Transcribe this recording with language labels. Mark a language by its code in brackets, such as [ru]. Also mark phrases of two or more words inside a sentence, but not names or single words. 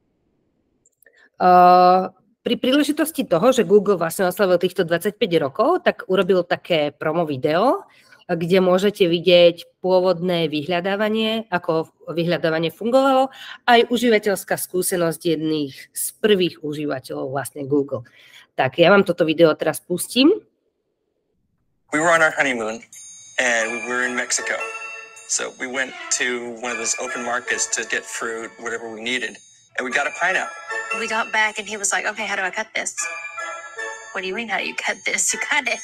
[sk] Pri príležitosti toho, že Google vlastne oslavil týchto 25 rokov, tak urobil také promo video, kde môžete vidieť pôvodné vyhľadávanie, ako vyhľadávanie fungovalo, aj užívateľská skúsenosť jedných z prvých užívateľov vlastne Google. Tak, ja vám toto video teraz pustím. [en] We were on our honeymoon and we were in Mexico. So we went to one of those open markets to get fruit, whatever we needed, and we got a pineapple. We got back and he was like, okay, how do I cut this? What do you mean, how do you cut this? You cut it.